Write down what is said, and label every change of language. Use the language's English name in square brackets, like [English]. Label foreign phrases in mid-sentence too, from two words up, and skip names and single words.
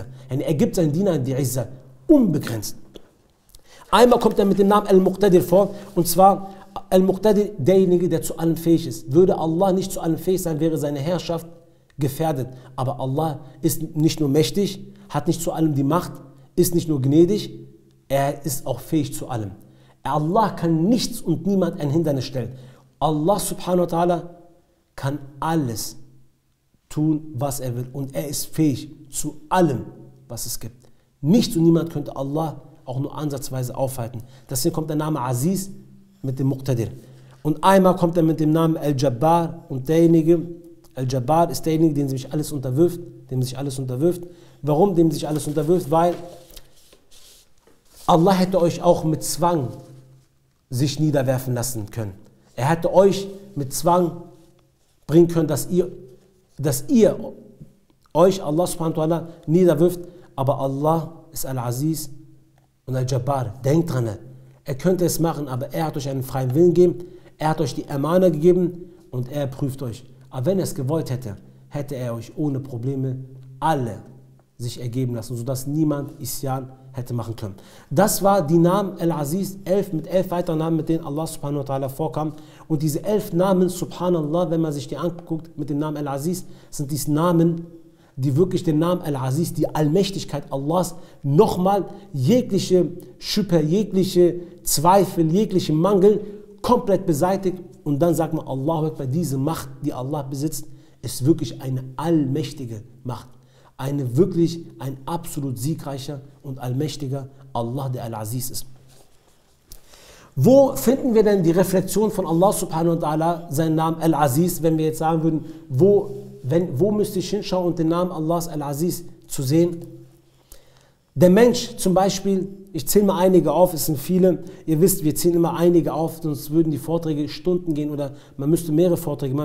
[German] Er gibt seinen Dienern die Izzah, unbegrenzt. Einmal kommt er mit dem Namen Al-Muqtadir vor, und zwar Al-Muqtadir, derjenige, der zu allem fähig ist. Würde Allah nicht zu allem fähig sein, wäre seine Herrschaft gefährdet. Aber Allah ist nicht nur mächtig, hat nicht zu allem die Macht, ist nicht nur gnädig, er ist auch fähig zu allem. Allah kann nichts und niemand ein Hindernis stellen. Allah [Arabic] سبحانه وتعالى [German] kann alles tun, was er will. Und er ist fähig zu allem, was es gibt. Nichts und niemand könnte Allah auch nur ansatzweise aufhalten. Deswegen kommt der Name Aziz mit dem Muqtadir. Und einmal kommt er mit dem Namen Al-Jabbar, und derjenige, Al-Jabbar ist derjenige, dem sich alles unterwirft, Warum dem sich alles unterwirft? Weil Allah hätte euch auch mit Zwang sich niederwerfen lassen können. Er hätte euch mit Zwang bringen können, dass ihr euch, [Arabic] الله سبحانه وتعالى, [German] niederwirft. Aber Allah ist Al-Aziz und Al-Jabbar. Denkt dran, er könnte es machen, aber er hat euch einen freien Willen gegeben, er hat euch die Amana gegeben und er prüft euch. Aber wenn er es gewollt hätte, hätte er euch ohne Probleme alle sich ergeben lassen, sodass niemand Isyan hätte machen können. Das war die Namen Al-Aziz, 11 mit 11 weiteren Namen, mit denen Allah [Arabic] سبحانه وتعالى [German] vorkam. Und diese 11 Namen, subhanallah, wenn man sich die anguckt mit dem Namen Al-Aziz, sind dies Namen, die wirklich den Namen Al-Aziz, die Allmächtigkeit Allahs, nochmal jegliche Schüppe, jegliche Zweifel, jegliche Mangel komplett beseitigt. Und dann sagt man, [Arabic] الله أكبر, [German] diese Macht, die Allah besitzt, ist wirklich eine allmächtige Macht. Ein absolut siegreicher und allmächtiger Allah, der Al-Aziz ist. Wo finden wir denn die Reflexion von Allah [Arabic] سبحانه وتعالى, [German] seinen Namen Al-Aziz, wenn wir jetzt sagen würden, wo müsste ich hinschauen, um den Namen Allahs Al-Aziz zu sehen? Der Mensch zum Beispiel, ich zähle mal einige auf, es sind viele, ihr wisst, wir zählen immer einige auf, sonst würden die Vorträge Stunden gehen oder man müsste mehrere Vorträge machen.